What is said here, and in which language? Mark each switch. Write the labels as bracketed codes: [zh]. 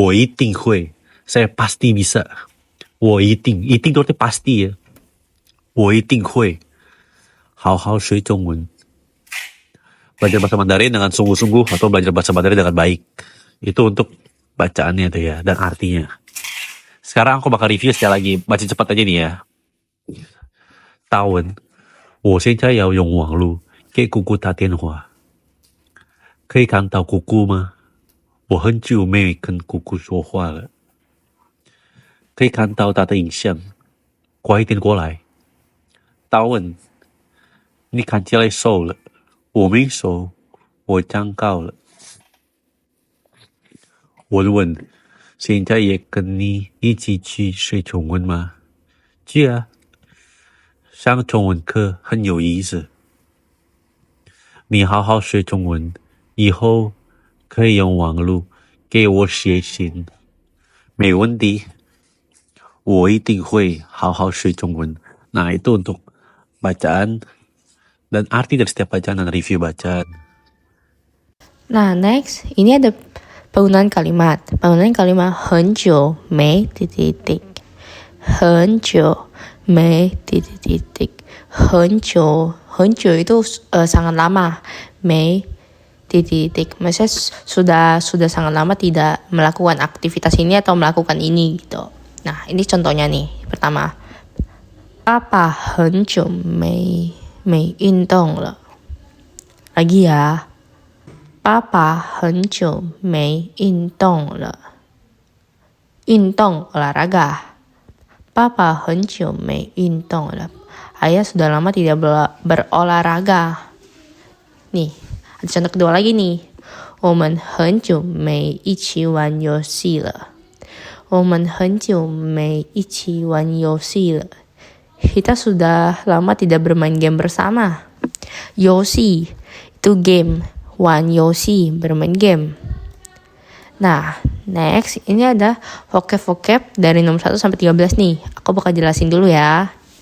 [zh] 我一定会 [id] saya pasti bisa. 我一定itu artinya pasti ya. [zh] 我一定会好好学中文 [id] belajar bahasa Mandarin dengan sungguh-sungguh atau belajar bahasa Mandarin dengan baik. Itu untuk bacaannya tuh ya, dan artinya. Sekarang aku bakal review sekali lagi, baca cepat aja nih ya. [zh] 大文我现在要用网络给姑姑打电话可以看到姑姑吗？我很久没跟姑姑说话了可以看到她的影像快一点过来。大文你看起来瘦了我没瘦我长高了。文文现在也跟你一起去学中文吗？去啊，上中文课很有意思。你好好学中文，以后可以用网络给我写信。没问题，我一定会好好学中文。 [id] Nah itu untuk bacaan dan arti dari setiap bacaan dan review bacaan. Nah, next, ini ada penggunaan kalimat. Penggunaan kalimat 很久没titik-titik. [zh] 很久没titik-titik. [id] 很久itu sangat lama. 没 titik-titik. Maksudnya sudah sangat lama tidak melakukan aktivitas ini atau melakukan ini gitu. Nah, ini contohnya nih. Pertama, [zh] 爸爸很久没运动了. [id] Lagi ya. [zh] 爸爸很久没运动了。 [id] 运动 olahraga. [zh] Papa 很久没运动了. [id] Ayah sudah lama tidak berolahraga. Nih, ada contoh kedua lagi nih. [zh] 我们很久没一起玩游戏了。我们很久没一起玩游戏了。 [id] Kita sudah lama tidak bermain game bersama. Yoshi itu game. Wan yoshi bermain game. Nah, next ini ada vocab-vocab dari nomor 1 sampai 13 nih. Aku bakal jelasin dulu ya.